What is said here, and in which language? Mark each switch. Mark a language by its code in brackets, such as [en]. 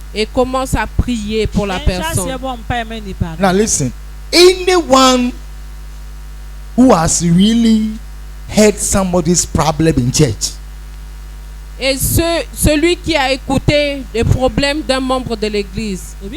[fr] et commence à prier pour la personne. [en] Now listen, anyone who has really heard somebody's problem in church, [fr] Et celui qui a écouté les problèmes d'un membre de l'église,